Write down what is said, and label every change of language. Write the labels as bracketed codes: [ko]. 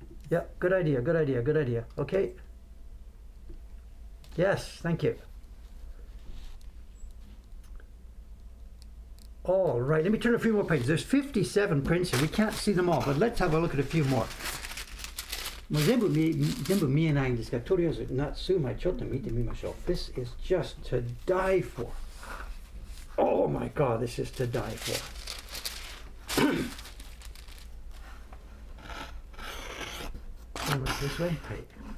[en] Yep, good idea. Okay. Yes, thank you. All right, let me turn a few more pages. There's 57 prints here. We can't see them all, but let's have a look at a few more. [ja] もう全部見えないんですが、とりあえず数枚ちょっと見てみましょう。 [en] This is just to die for. Oh my God, this is to die for. This way? Right.